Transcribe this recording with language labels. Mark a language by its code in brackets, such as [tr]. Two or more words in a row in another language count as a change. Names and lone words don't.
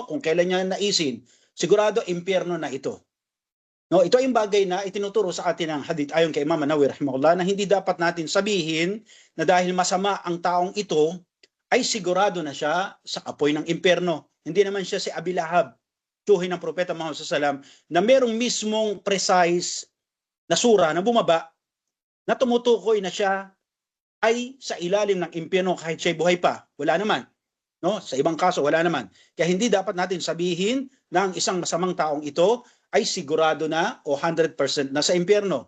[tl] Kung kailan niya naisin, sigurado impyerno na ito. No, ito ay bagay na itinuturo sa atin ng hadith ayon kay Imam Nawawi rahimahullah na hindi dapat natin sabihin na dahil masama ang taong ito ay sigurado na siya sa apoy ng impyerno. Hindi naman siya si Abi Lahab, tiyuhin ng propeta Muhammad [ar] sallallahu alaihi wasallam, [tl] na merong mismong precise na sura na bumaba na tumutukoy na siya ay sa ilalim ng impyerno kahit siya'y buhay pa. Wala naman. No? Sa ibang kaso, wala naman. Kaya hindi dapat natin sabihin na ang isang masamang taong ito ay sigurado na o 100% na sa impyerno.